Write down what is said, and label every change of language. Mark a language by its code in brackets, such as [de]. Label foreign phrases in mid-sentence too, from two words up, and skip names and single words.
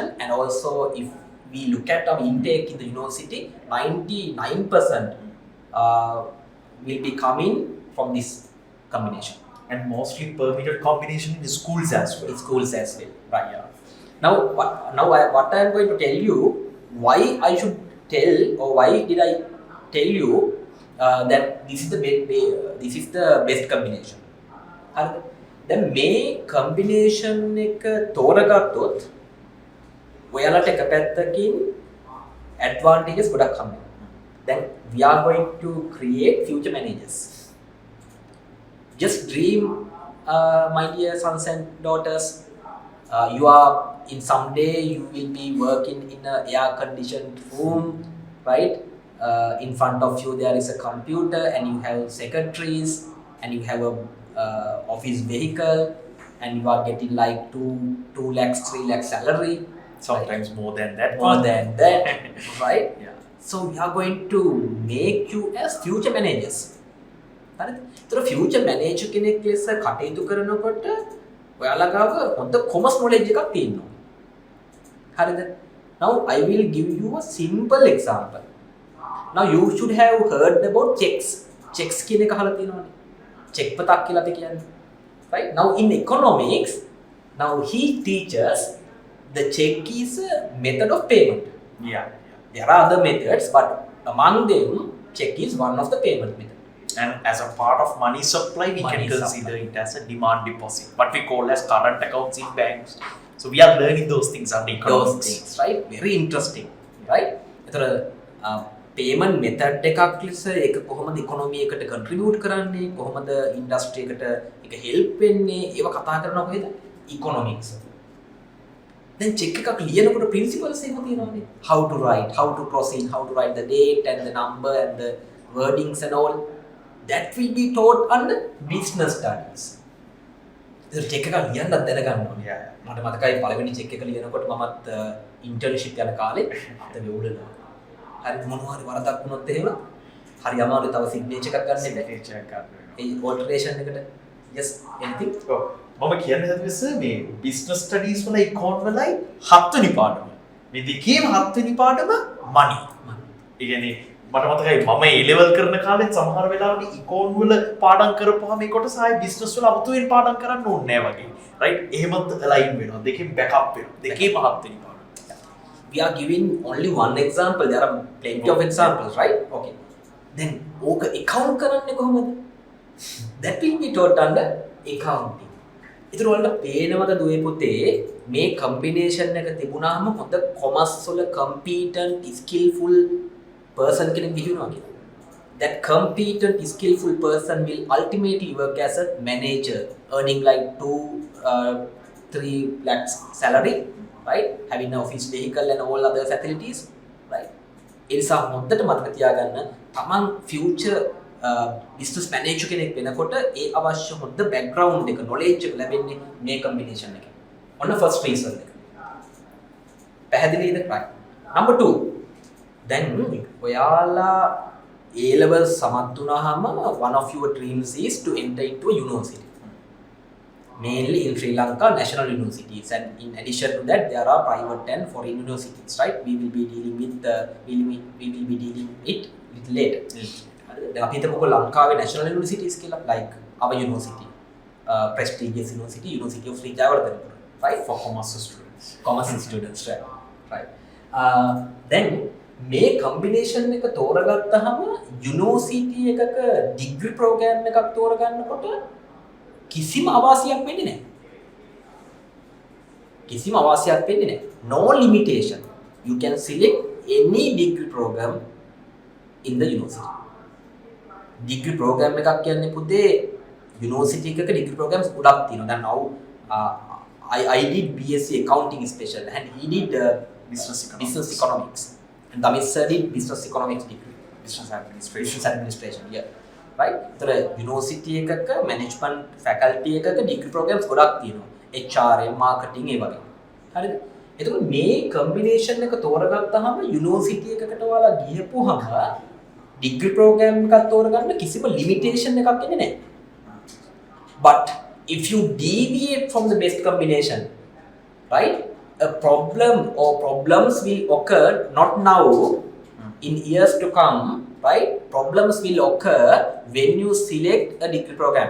[en] And also if we look at our intake in the university, 99% will be coming from this combination. And mostly permitted combination in schools as well. In schools as well, right? Yeah. Now what I am going to tell you, why I should tell, or why did I tell you that this is the best combination. [si] දැන් මේ combination එක තෝරගත්තොත් ඔයාලට එක පැත්තකින් advantages ගොඩක් හම්බ වෙනවා. [en] Then we are going to create future managers. Just dream, my dear sons and daughters, you are in someday you will be working in a air conditioned room, right? In front of you there is a computer and you have secretaries and you have a office vehicle and you are getting like 2 lakhs 3 lakhs salary, Sometimes right? more than that. More than that, right? Yeah. So we are going to make you as future managers. [si] හරිද? ඒතර [en] future manager [si] කෙනෙක් ලෙස කටයුතු කරනකොට ඔයාලා ගාව හොඳ [en] commerce knowledge [si] එකක් තියෙන්න ඕනේ. හරිද? [en] Now I will give you a simple example. Now you should have heard about checks. [si] Checks කියන එක අහලා තියෙනවනේ. check පතක් කියලා අපි කියන්නේ. [en] Right? Now in economics, now he teaches the check is a method of payment. Yeah. There are other methods, but among them, check is one of the payment methods. And as a part of money supply, we Money can consider supply. it as a demand deposit, what we call as current accounts in banks. So we are learning those things under Those economics. things, right? Very interesting, right? [si] ඒතර [en] payment method [si] එකක් ලෙස ඒක කොහොමද economy එකට contribute කරන්නේ, කොහොමද industry එකට ඒක help වෙන්නේ, ඒව කතා කරනවා කොහෙද? [en] Economics. Then check [si] එකක් ලියනකොට principles එහෙම තියෙනවානේ. [en] How to write, how to proceed, how to write the date and the number and the wordings and all. That will be taught under business studies. [si] ඒක check එකක් ලියන්නත් දැනගන්න ඕනේ. [en] Yeah. [si] මට මතකයි පළවෙනි check එක ලියනකොට මමත් internship යන කාලේ අත වෙවුලනවා. හරි මොනවා හරි වරදක් වුණොත් එහෙම හරි අමාරුයි තව signature එකක් ගන්න බැහැ. Signature එකක් ගන්න වෙනවා. ඒ alteration එකට [en] yes anything. [si] ඔව්. මම කියන්න හදන්නේ සර් මේ [en] business studies [si] වල econ වලයි 7 වෙනි පාඩම. මේ දෙකේම 7 වෙනි පාඩම money. ඒ කියන්නේ මට මතකයි මම [en] A level [si] කරන කාලෙත් සමහර වෙලාවට econ වල පාඩම් කරපුවාම මේ කොටස ආයේ business වල අමුතුවෙන් පාඩම් කරන්න ඕනේ නැහැ වගේ. right? එහෙමත් align වෙනවා. දෙකෙන් backup වෙනවා. දෙකේම 7 වෙනි පාඩම. [en] We are giving only one example. There are plenty of examples, right? Okay. Then [si] ඕක account කරන්නේ කොහොමද? [en] That will be taught under accounting. [si] ඉතින් ඔයාලට පේනවද දුවේ පුතේ මේ combination එක තිබුණාම හොඳ commerce වල [en] competent skillful person [si] කෙනෙක් විහිුණා කියලා. [en] That competent skillful person will ultimately work as a manager, earning like 2-3 lakhs salary, right? Having an office vehicle and all other facilities, right? [si] ඒ නිසා හොඳට මතක තියාගන්න තමන් [en] future business manager [si] කෙනෙක් වෙනකොට ඒ අවශ්‍ය හොඳ background එක knowledge එක ලැබෙන්නේ මේ combination එකෙන්. ඔන්න [en] first reason [si] එක. පැහැදිලිද? [en] right. Number 2. Then ඔයාලා A level [si] සමත් වුණාම [en] one of your dreams is to enter into a university. Mainly in Sri Lanka, national universities, and in addition to that, there are private and foreign universities. Right? We will be dealing with it little later. දැන් අපි හිතමුකෝ ලංකාවේ national universities කියලා, like our university, prestigious university, University of Sri Jayawardena, right? For commerce students. Commerce students, right? [si] Then මේ combination එක තෝරගත්තහම university එකක [en] degree program [si] එකක් තෝරගන්නකොට කිසිම අවාසියක් වෙන්නේ නැහැ. කිසිම අවාසියක් වෙන්නේ නැහැ. [en] No limitation. You can select any degree program in the university. Degree program [si] එකක් කියන්නේ පුතේ university එකක [en] degree programs [si] ගොඩක් තියෙනවා. [en] දැන් I did BSc accounting special and he did business economics. And Damit sir did business economics degree. business administration Business administration, yeah. [si] Right? So university එකක [en] management faculty [si] එකක [en] degree programs [si] ගොඩක් තියෙනවා. [en] HRM, marketing [si] ඒ වගේ. හරිද? එතකොට මේ combination එක තෝරගත්තාම university එකකට ඔයාලා ගියපුවම [en] degree program [si] එකක් තෝරගන්න කිසිම limitation එකක් එන්නේ නැහැ. [en] But if you deviate from the best combination, right? A problem or problems will occur not now, in years to come, right? Problems will occur when you select a degree program.